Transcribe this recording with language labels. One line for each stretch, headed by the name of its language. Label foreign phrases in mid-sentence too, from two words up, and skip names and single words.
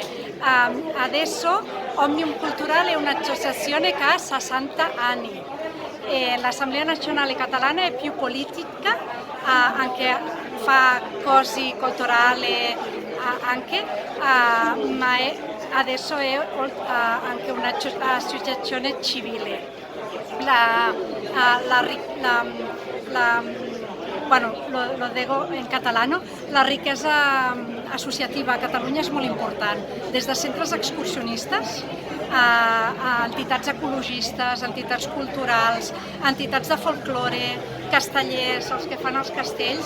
Italian: Adesso Òmnium Culturale è un'associazione che ha 60 anni e l'Assemblea Nazionale Catalana è più politica, anche fa cose culturali anche, ma adesso è anche un'associazione civile.
Spanish: Bueno, lo digo en catalano,
Catalan: la riquesa associativa a Catalunya és molt important, des de centres excursionistes a entitats ecologistes, entitats culturals, entitats de folklore, castellers, els que fan els castells.